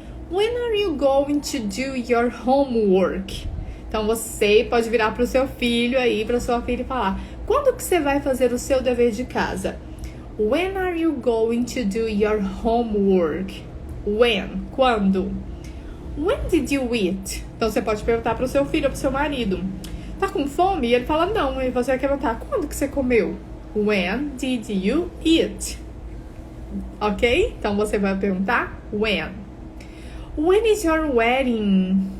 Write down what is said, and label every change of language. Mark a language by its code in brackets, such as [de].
[en] When are you going to do your homework? [pt] Então, você pode virar para o seu filho aí, para sua filha e falar quando que você vai fazer o seu dever de casa? [en] When are you going to do your homework? When? Quando? When did you eat? [pt] Então, você pode perguntar para o seu filho ou para o seu marido. Tá com fome? E ele fala não. E você vai perguntar, quando que você comeu? [en] When did you eat? [pt] Ok? Então, você vai perguntar [en] when. When is your wedding?